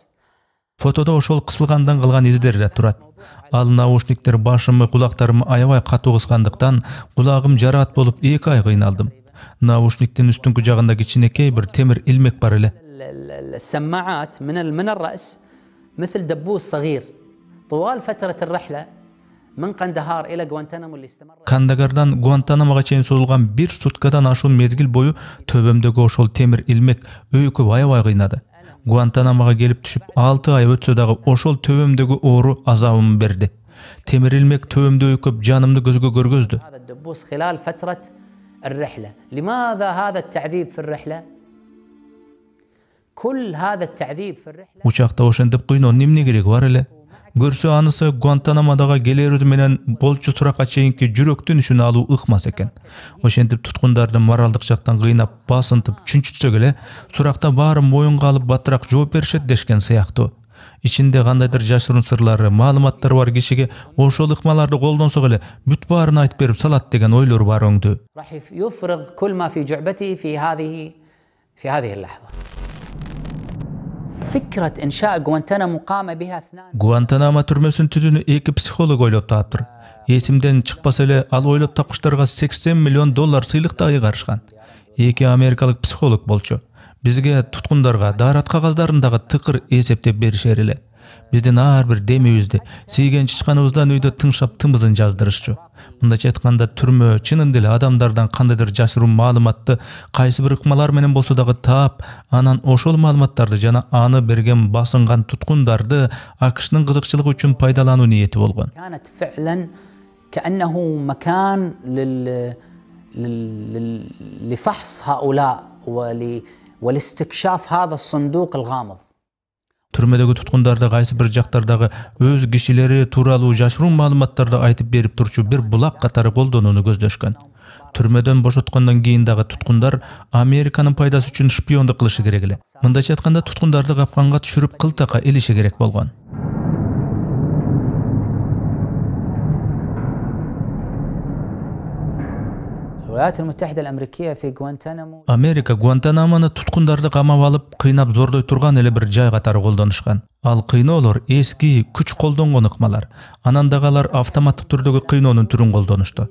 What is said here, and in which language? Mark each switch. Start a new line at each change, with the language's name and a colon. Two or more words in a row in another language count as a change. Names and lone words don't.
Kyrgyz: Фотодо ошол кысылгандан калган издер да турат. Ал наушниктер башымы, кулактарымы аябай катуу кыскандыктан кулагым жараат болуп 2 ай кыйналдым. Наушниктин үстүнкү жагында кичинекей бир темир илмек бар эле.
Arabic: السماعات من الرأس مثل دبوس صغير. طوال فترة الرحلة من قندهار إلى غوانتانامو اللي استمر
Kyrgyz: Кандагардан Гуантанамога чейин созулган 1 суткадан ашуун мезгил бою төбөмдөгү ошол темир илмек өйкүп аябай кыйнады. Гуантанамога келип түшүп 6 ай өтсө дагы ошол төбөмдөгү оору азабымды берди. Темир илмек төбөмдө өйкүп жанымды көзгө көргөздү.
Arabic: هذا الدبوس خلال فترة الرحلة. لماذا هذا التعذيب في الرحلة؟ كل هذا التعذيب في الرحلة
Kyrgyz: Учакта ошентип кыйноо эмне кереги бар эле? Көрсө анысы Гуантанамодага келерү менен болчу суракка чейинки жүрөк түнүшүн алуу ыкмас экен. Ошентип туткундарды моралдык жактан кыйнап, басынтып, чүнчүтсөк эле суракта баары моюнга алып баттыраак жооп беришет дешкен сыяктуу. ичинде кандайдыр жашыруун сырлары, маалыматтары бар кишиге ошол ыкмаларды колдонсок эле бүт баарын айтып берип салат деген ойлор бар өңдү.
Arabic: راح يفرغ كل ما في جعبته في هذه اللحظة. فكرة إنشاء غوانتانامو قام بها اثنان.
Kyrgyz: Гуантанамо түрмөсүн түзүүнү эки психолог ойлоп таптыр. Эсимден чыкпаса эле ал ойлоп тапкычтарга $80 миллион сыйлык да ыйгарышкан. Эки америкалык психолог болчу. Бизге туткундарга дарат кагаздарын тыкыр эсептеп беришер эле. Биздин ар бир демибизди, сийген чычканыбыздан үйдө тыңшап тымбызын жаздырышчу. Мындайча айтканда түрмө чынында эле адамдардан кандайдыр жашыруун маалыматты кайсы бир ыкмалар менен болсо дагы таап, анан ошол маалыматтарды жана аны берген басынган туткундарды АКШнын кызыкчылыгы үчүн пайдалануу ниети болгон.
Arabic: كانت فعلا كأنه مكان لفحص هؤلاء ولاستكشاف هذا الصندوق الغامض.
Kyrgyz: Түрмөдөгү туткундарды кайсы бир жактардагы өз кишилери тууралуу жашыруун маалыматтарды айтып берип турчу бир булак катары колдонууну көздөшкөн. Түрмөдөн бошоткондон кийин дагы туткундар Американын пайдасы үчүн шпиондук кылышы керек эле. Мындайча айтканда туткундарды капканга түшүрүп кылтакка илиши керек болгон.
Arabic: الولايات المتحدة الأمريكية في غوانتانامو.
Kyrgyz: Америка Гуантанамону туткундарды камап алып, кыйнап зордой турган эле бир жай катары колдонушкан. Ал кыйноолор эски күч колдонгон ыкмалар. Анан дагы алар автоматтык түрдөгү кыйноонун түрүн колдонушту.